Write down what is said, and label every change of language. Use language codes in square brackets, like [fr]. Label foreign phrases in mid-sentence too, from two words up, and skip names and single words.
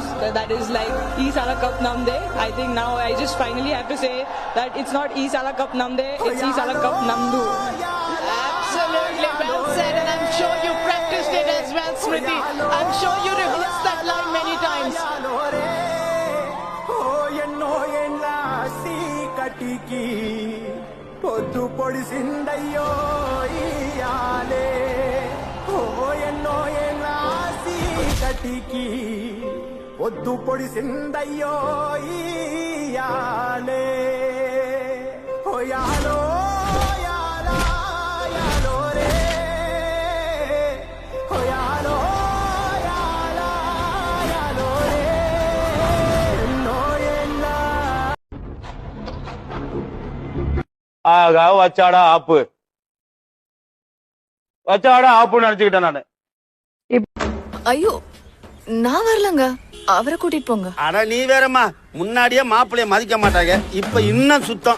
[en] That is like Isala Cup Namde. I think now I just finally have to say that it's not Isala Cup Namde, it's Isala Cup Namdu. Absolutely well said, and I'm sure you practiced it as well, Smriti. I'm sure you rehearsed that line many times. [te] పొద్దు పొడిసిందయ్యో ఇయాలే ఓ ఎన్నో ఏనాసి కటికి పొద్దు పొడిసిందయ్యో ఇయాలే ఓ యాలో యాలా యాలో రే ఓ యాలో యాలా యాలో రే ఎన్నో ఏనా [ta] வச்சாடா ஆப்புன்னு நினைச்சுக்கிட்டேன் நானு. ஐயோ நான் வரலங்க, அவரை கூட்டிட்டு போங்க. அட நீ வேறம்மா, முன்னாடியே மாப்பிள்ளைய மதிக்க மாட்டாங்க, இப்ப இன்னும் சுத்தம்.